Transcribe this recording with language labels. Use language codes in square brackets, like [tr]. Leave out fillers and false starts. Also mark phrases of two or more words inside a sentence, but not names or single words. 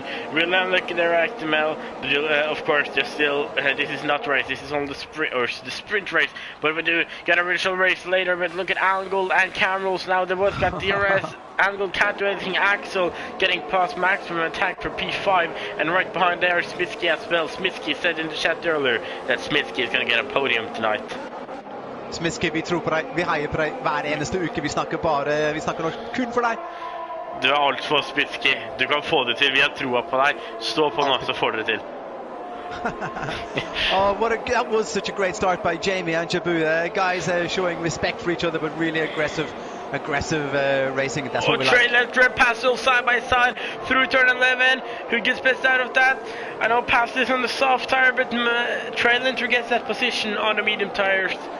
[en] Really unlucky there, Actimel, but of course, there's still, this is not race, this is only the sprint race, but we do get a original race later. But look at Alan Gold and Camerals now, they both got DRS. Angle can't do anything. Axel getting past maximum attack for P5, and right behind there Smitsky as well. Smitsky said in the chat earlier that Smitsky is going to get a podium tonight. [no] Smitsky, vi tror på deg, vi heier på deg hver eneste uke. Vi snakker nok kun for deg. Du er alt for Smitsky. Du kan få det til. Vi har troa på deg. Stå på nå, så får du det til. [en] That was such a great start by Jamie and Jabu. Guys showing respect for each other, but really aggressive racing. That's what we like. Trailer Pastel side by side through turn 11. Who gets best out of that? I know Pastel is on the soft tire, but Trailer gets that position on the medium tires.